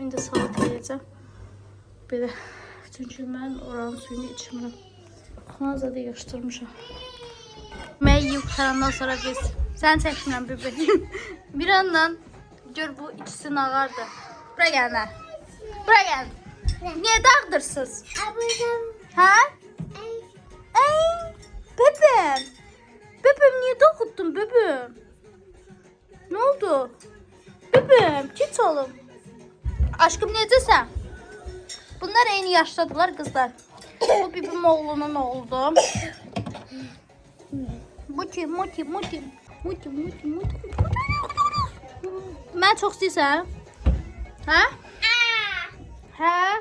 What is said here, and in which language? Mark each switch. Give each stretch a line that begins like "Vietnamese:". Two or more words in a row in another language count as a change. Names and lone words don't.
Azerbaijani: İndi salat yiyəcəm. Belə. Çünki mən oranın suyunu içmirəm. Xanazada da yığışdırmışam. Mən yiyib qutarandan sonra biz. Sən çəkmirəm bebeğim. Bir yandan gör bu ikisi nağardı. Bura gəlmə. Bura gəl.
Turkish: Niye dağıdırsınız? Ha? Ey, bebeğim. Bebeğim niye dağıttın bebeğim? Ne oldu? Bebeğim git oğlum.
Azerbaijani: Aşkım necəsən? Bunlar eyni yaşdadılar kızlar. Bu bibim oğlunun oğlu. Muti. Mən çox istəyirsən? Ha? Hə?